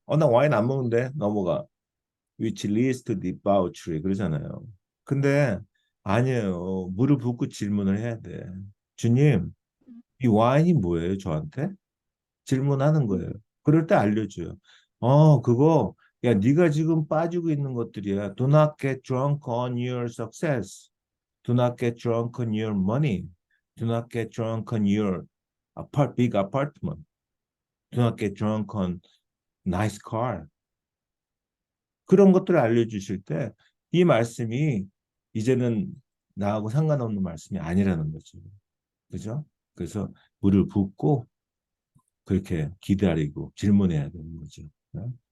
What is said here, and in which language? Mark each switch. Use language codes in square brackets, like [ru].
[ko] 나 와인 안 먹는데 넘어가 [en] which leads to debauchery [ko] 그러잖아요. 근데 아니에요. 무릎 꿇고 질문을 해야 돼. 주님, 이 와인이 뭐예요, 저한테? 질문하는 거예요. 그럴 때 알려줘요. 그거 야, 네가 지금 빠지고 있는 것들이야. [en] Do not get drunk on your success. Do not get drunk on your money. Do not get drunk on your big apartment. Do not get drunk on nice car. [ko] 그런 것들을 알려주실 때 이 말씀이 이제는 나하고 상관없는 말씀이 아니라는 거죠. 그죠? 그래서 물을 붓고 그렇게 기다리고 질문해야 되는 거죠. 네?